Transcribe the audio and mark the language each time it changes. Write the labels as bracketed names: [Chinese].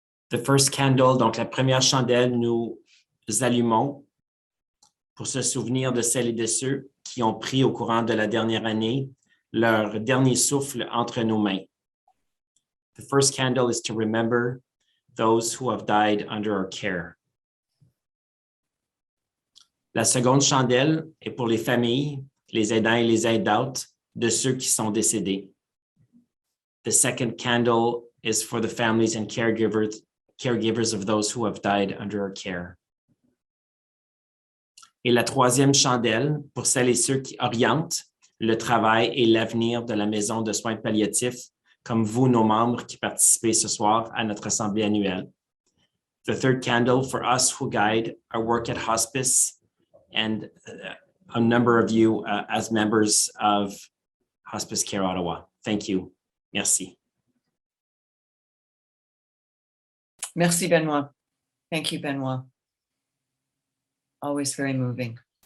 [English] The first candle, [French] donc la première chandelle, nous allumons pour se souvenir de celles et de ceux qui ont pris au courant de la dernière année leur dernier souffle entre nos mains. [English] The first candle is to remember those who have died under our care. [French] La seconde chandelle est pour les familles, les aidants et les aidantes de ceux qui sont décédés. [English] The second candle is for the families and caregivers of those who have died under our care. [French] Et la troisième chandelle pour celles et ceux qui orientent le travail et l'avenir de la maison de soins palliatifs, comme vous, nos membres qui participez ce soir à notre assemblée annuelle. [English] The third candle for us who guide our work at hospice and a number of you as members of Hospice Care Ottawa. Thank you. Merci. Merci, Benoît. Thank you, Benoît. Always very moving.